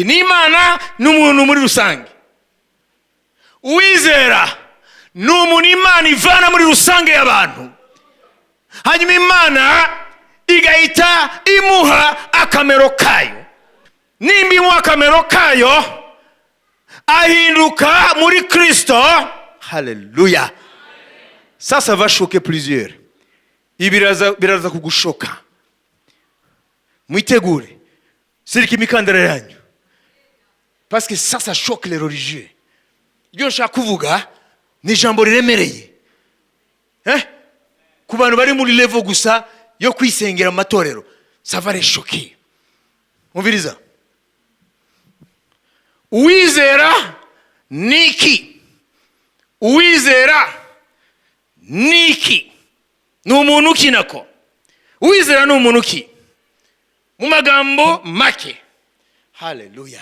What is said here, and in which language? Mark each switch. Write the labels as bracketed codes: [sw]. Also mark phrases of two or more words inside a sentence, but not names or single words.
[rn] Ni Imana n'umuntu muri rusange. Uwizera ni umuntu Imana ivana muri rusange y'abantu, hanyuma Imana igahita imuha akamero kayo. Nimba imuha akamero kayo, ahinduka muri Kristo, haleluya, [fr] Ça va choquer plusieurs. [rn] Ibi biraza kugushoka. Mwitegure. Sirika imikandara yanyu. [fr] Parce que ça choque les religieux. [rn] Ibyo nshaka kuvuga ni ijambo riremereye. Ku bantu bari muri level gusa yo kwisengera amatorero. [fr] Ça va les choquer. [rn] Umviriza. Uwizera niki? Uwizera niki? Ni umuntu ki nako? Uwizera ni umuntu ki? Mu magambo make. Hallelujah.